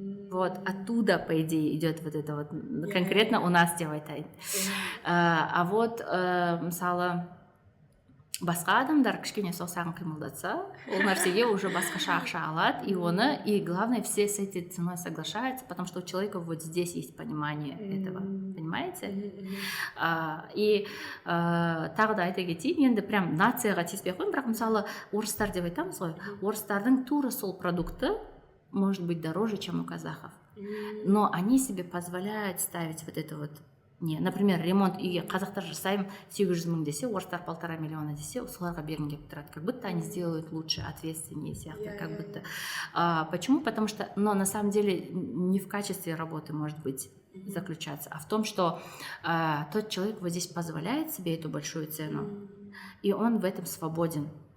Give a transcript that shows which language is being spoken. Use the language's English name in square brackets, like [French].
[Russian] Вот оттуда, по идее, идет вот это вот, конкретно у нас [Kazakh] деп айтайын. [Russian] А вот, мысалы, [Kazakh] басқа адамдар кішкене саусағын қимылдатса ол нәрсеге уже басқаша ақша алады, [Russian] и главное, все с этой ценой соглашаются, потому что у человека вот здесь есть понимание этого, понимаете? [Kazakh] И тағы да айта кетейін, енді прям нацияға тиіспей ақ қойын, бірақ мысалы орыстар деп айтамыз ғой, орыстардың тура сол [Russian] продукты может быть дороже, чем у казахов, но они себе позволяют ставить вот это вот. [Kazakh] Не, например, ремонт үйге қазақтар жасаймын 800 000 десе, орыстар 1,5 миллиона десе, соларға бергім келіп тұрады. [Russian] Как будто они сделают лучше, ответственнее сияқты, как будто. Почему? Потому что, но на самом деле не в качестве работы может быть заключаться, а в том, что тот человек вот здесь позволяет себе эту большую цену, и он в этом свободен.